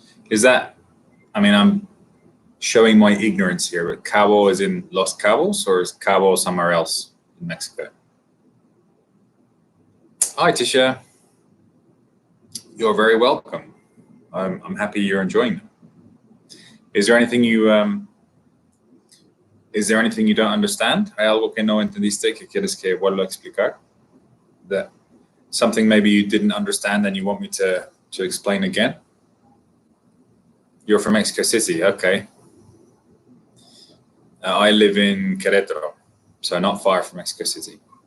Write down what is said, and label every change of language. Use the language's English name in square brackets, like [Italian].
[English] Is that, I mean, I'm showing my ignorance here, but Cabo is in Los Cabos, or is Cabo somewhere else in Mexico? Hi, Tisha. You're very welcome. I'm happy you're enjoying them. Is there anything you don't understand? [Spanish] ¿Hay algo que no entendiste que quieres que vuelva a explicar? [English] That something maybe you didn't understand and you want me to explain again? You're from Mexico City, okay. I live in Querétaro, so not far from Mexico City.